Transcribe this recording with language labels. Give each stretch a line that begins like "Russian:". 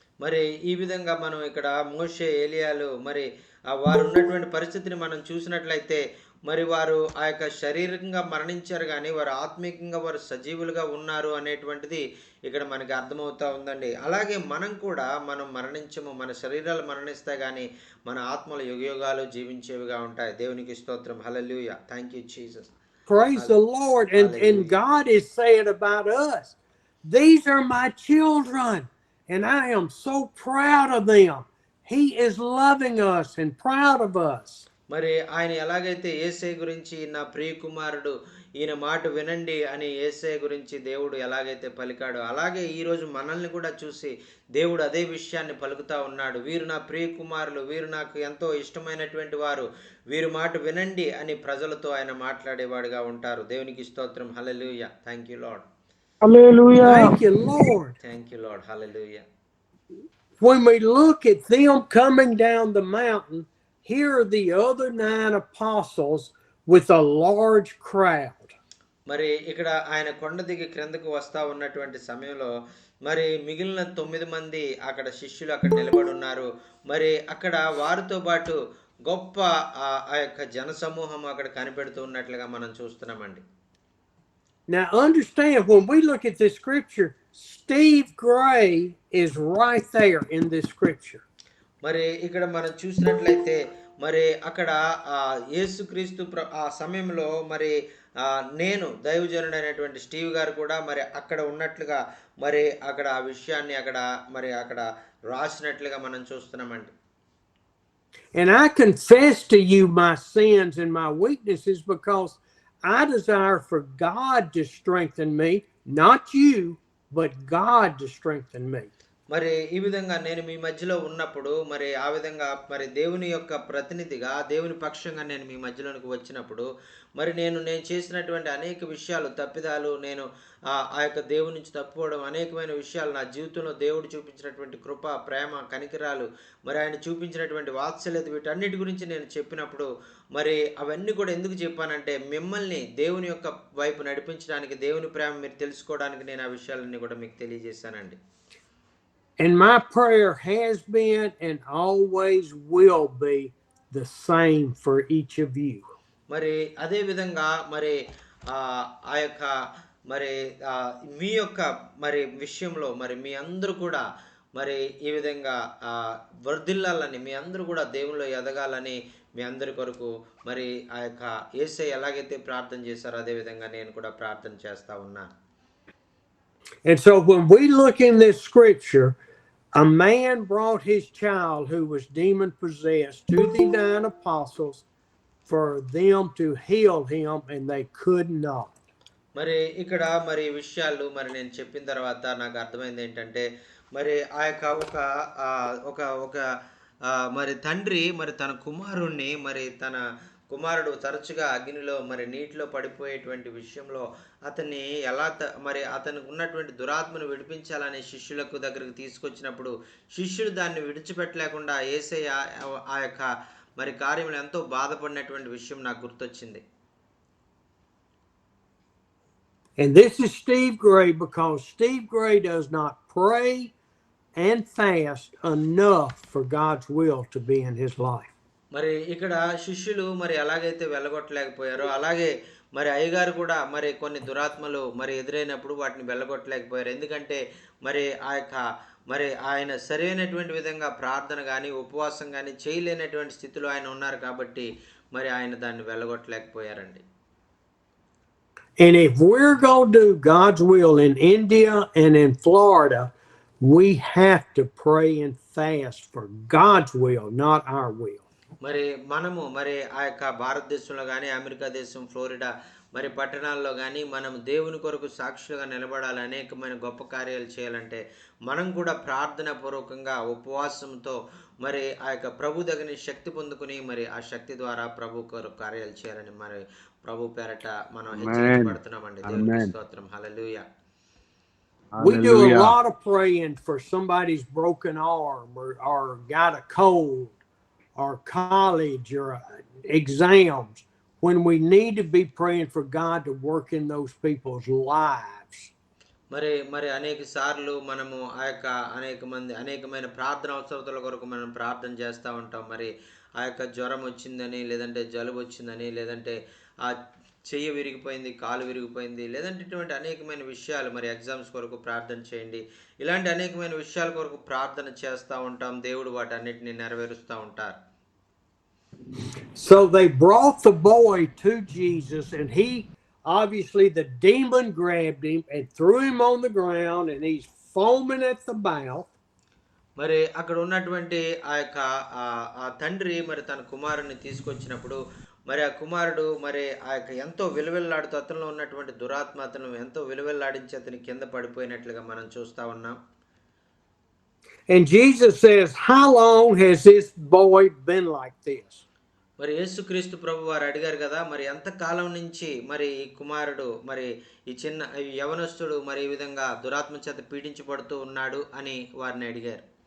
Telugu: మరి ఈ విధంగా మనం ఇక్కడ మోషే, ఏలియాలు మరి వారు ఉన్నటువంటి పరిస్థితిని మనం చూసినట్లయితే, మరి వారు ఆ యొక్క శారీరకంగా మరణించారు, కానీ వారు ఆత్మీయంగా వారు సజీవులుగా ఉన్నారు అనేటువంటిది ఇక్కడ మనకి అర్థమవుతా ఉందండి. అలాగే మనం కూడా మనం మరణించము, మన శరీరాలు మరణిస్తాయి, కానీ మన ఆత్మలు యుగయుగాలు జీవించేవిగా ఉంటాయి. దేవునికి స్తోత్రం.
English: Hallelujah. Thank you Jesus. Praise the Lord. And God is saying about us, "These are my children, and I am so proud of them." He is loving us and proud of us.
Telugu: మరి ఆయన ఎలాగైతే యేసయ్య గురించి నా ప్రియ కుమారుడు, ఈయన మాట వినండి అని యేసయ్య గురించి దేవుడు ఎలాగైతే పలికాడో, అలాగే ఈరోజు మనల్ని కూడా చూసి దేవుడు అదే విషయాన్ని పలుకుతా ఉన్నాడు. వీరు నా ప్రియ కుమారులు, వీరు నాకు ఎంతో ఇష్టమైనటువంటి వారు, వీరు మాట వినండి అని ప్రజలతో ఆయన మాట్లాడేవాడుగా ఉంటారు. దేవునికి స్తోత్రం.
English: Hallelujah. Thank you Lord. Hallelujah. Thank you, Lord. Thank you Lord. Hallelujah. When we look at them coming down the mountain, here are the other 9 apostles with a large crowd.
Telugu: మరి ఇక్కడ ఆయన కొండ దిగి క్రిందకు వస్తా ఉన్నటువంటి సమయంలో మరి మిగిలిన 9 మంది అక్కడ శిష్యులు అక్కడ నిలబడి ఉన్నారు. మరి అక్కడ వారితో పాటు గొప్ప ఆ యొక్క జనసమూహం అక్కడ కనిపెడుతూ ఉన్నట్లుగా మనం చూస్తున్నామండి.
English: Now understand, when we look at this scripture, Steve Gray is right there in this scripture.
Telugu: మరి ఇక్కడ మనం చూసినట్లయితే మరి అక్కడ యేసుక్రీస్తు ఆ సమయంలో మరి నేను దైవజనుడైనటువంటి స్టీవ్ గారు కూడా మరి అక్కడ ఉన్నట్లుగా మరి అక్కడ ఆ విషయాన్ని అక్కడ రాసినట్లుగా మనం చూస్తున్నామండి.
English: And I confess to you my sins and my weaknesses because I desire for God to strengthen me, not you, but God to strengthen me.
Telugu: మరి ఈ విధంగా నేను మీ మధ్యలో ఉన్నప్పుడు మరి ఆ విధంగా మరి దేవుని యొక్క ప్రతినిధిగా, దేవుని పక్షంగా నేను మీ మధ్యలోనికి వచ్చినప్పుడు మరి నేను చేసినటువంటి అనేక విషయాలు, తప్పిదాలు, నేను ఆ యొక్క దేవుని నుంచి తప్పుకోవడం, అనేకమైన విషయాలు నా జీవితంలో దేవుడు చూపించినటువంటి కృప, ప్రేమ, కనికరాలు, మరి ఆయన చూపించినటువంటి వాత్సల్యత, వీటన్నిటి గురించి నేను చెప్పినప్పుడు మరి అవన్నీ కూడా ఎందుకు చెప్పానంటే మిమ్మల్ని దేవుని యొక్క వైపు నడిపించడానికి, దేవుని ప్రేమ మీరు తెలుసుకోవడానికి నేను ఆ విషయాలన్నీ కూడా మీకు తెలియజేశానండి.
English: And my prayer has been and always will be the same for each of you.
Telugu: మరి అదే విధంగా మరి ఆ యొక్క మరి మీ యొక్క మరి విషయంలో మరి మీ అందరూ కూడా మరి ఈ విధంగా వర్ధిల్లాలని, మీ అందరూ కూడా దేవునిలో ఎదగాలని మీ అందరి కొరకు మరి ఆ యొక్క యేసయ్య ఎలాగైతే ప్రార్థన చేశారో అదే విధంగా నేను కూడా ప్రార్థన చేస్తా ఉన్నాను.
English: And so when we look in this scripture, a man brought his child who was demon possessed to the 9 apostles for them to heal him, and they could not.
Telugu: మరి ఇక్కడ మరి ఈ విషయాలు మరి నేను చెప్పిన తర్వాత నాకు అర్థమైంది ఏంటంటే, మరి ఆ యొక్క ఒక ఒక మరి తండ్రి మరి తన కుమారుణ్ణి, మరి తన కుమారుడు తరచుగా అగ్నిలో మరి నీటిలో పడిపోయేటువంటి విషయంలో అతన్ని ఎలా మరి అతనికి ఉన్నటువంటి దురాత్మను విడిపించాలని శిష్యులకు దగ్గరికి తీసుకొచ్చినప్పుడు శిష్యులు దాన్ని విడిచిపెట్టలేకుండా యేసయ్య ఆ యొక్క మరి కార్యములు ఎంతో బాధపడినటువంటి విషయం నాకు గుర్తొచ్చింది.
English: And this is Steve Gray, because Steve Gray does not pray and fast enough for God's will to be in his life.
Telugu: మరి ఇక్కడ శిష్యులు మరి ఎలాగైతే వెళ్ళగొట్టలేకపోయారో అలాగే మరి అయ్యగారు కూడా మరి కొన్ని దురాత్మలు మరి ఎదురైనప్పుడు వాటిని వెళ్ళగొట్టలేకపోయారు. ఎందుకంటే మరి ఆ యొక్క మరి ఆయన సరైనటువంటి విధంగా ప్రార్థన కానీ ఉపవాసం కానీ చేయలేనటువంటి స్థితిలో ఆయన ఉన్నారు కాబట్టి మరి ఆయన దాన్ని వెళ్ళగొట్టలేకపోయారండి.
English: And if we're going to do God's will in India and in Florida, we have to pray and fast for God's will, not our will.
Telugu: మరి మనము మరి ఆ యొక్క భారతదేశంలో కానీ అమెరికా దేశం ఫ్లోరిడా మరి పట్టణాల్లో కానీ మనం దేవుని కొరకు సాక్షులుగా నిలబడాలి, అనేకమైన గొప్ప కార్యాలు చేయాలంటే మనం కూడా ప్రార్థన పూర్వకంగా ఉపవాసంతో మరి ఆ యొక్క ప్రభు దగ్గర శక్తి పొందుకుని మరి ఆ శక్తి ద్వారా ప్రభు కొరకు కార్యాలు చేయాలని మరి ప్రభు పేరట మనం హెచ్చరించబడుతున్నామండి. దేవునికి స్తోత్రం. హల్లెలూయా.
English: We do a lot of praying for somebody's broken arm or got a cold or college or exams, when we need to be praying for God to work in those people's lives.
Telugu: మరి మరి అనేక సార్లు మనము ఆ యొక్క అనేకమైన ప్రార్థన అవసరతల కొరకు మనం ప్రార్థన చేస్తూ ఉంటాం. మరి ఆ యొక్క జ్వరం వచ్చిందని, లేదంటే జలుబు వచ్చిందని, లేదంటే ఆ చెయ్యి విరిగిపోయింది, కాలు విరిగిపోయింది, లేదంటే ఇటువంటి అనేకమైన విషయాలు, మరి ఎగ్జామ్స్ కొరకు ప్రార్థన చేయండి, ఇలాంటి అనేకమైన విషయాల కొరకు ప్రార్థన చేస్తూ ఉంటాం. దేవుడు వాటన్నిటిని నెరవేరుస్తూ ఉంటారు.
English: So they brought the boy to Jesus, and he obviously, the demon grabbed him and threw him on the ground, and he's foaming at the mouth.
Telugu: మరి అక్కడ ఉన్నటువంటి ఆ యొక్క ఆ తండ్రి మరి తన కుమారుని తీసుకొచ్చినప్పుడు మరి ఆ కుమారుడు మరి ఆ యొక్క ఎంతో విలువెల్లాడుతూ అతనిలో ఉన్నటువంటి దురాత్మ అతను ఎంతో విలువెల్లాడించి అతని కింద పడిపోయినట్లుగా మనం చూస్తా ఉన్నాం.
English: And Jesus says, how long has this boy been like this?
Telugu: మరి యేసుక్రీస్తు ప్రభు వారు అడిగారు కదా, మరి ఎంత కాలం నుంచి మరి ఈ కుమారుడు మరి ఈ చిన్న యవనస్తుడు మరి ఈ విధంగా దురాత్మ చేత పీడించబడుతూ ఉన్నాడు అని వారిని అడిగారు.